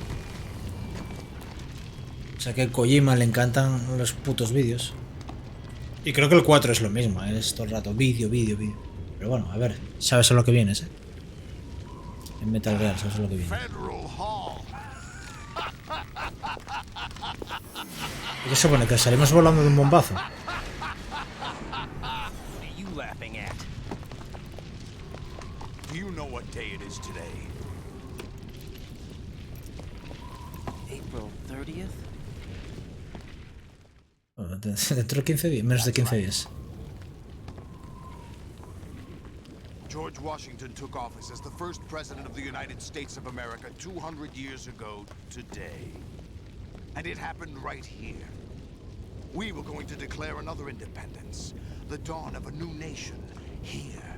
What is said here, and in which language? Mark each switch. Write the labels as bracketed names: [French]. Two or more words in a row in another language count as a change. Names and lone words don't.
[Spanish] O sea que a Kojima le encantan los putos vídeos. Y creo que el 4 es lo mismo, es todo el rato vídeo. Pero bueno, a ver, sabes a lo que vienes, En Metal Gear, sabes a lo que viene. ¿Y qué se supone? ¿Que salimos volando de un bombazo? [English] What are you laughing at? Do you know what day it is today? April 30th? [Spanish] Bueno, dentro de 15 días, menos de 15 días. [English] George Washington took office as the first president of the United States of America 200 years ago today. And it happened right here. We were going to declare another independence, the dawn of a new nation, here.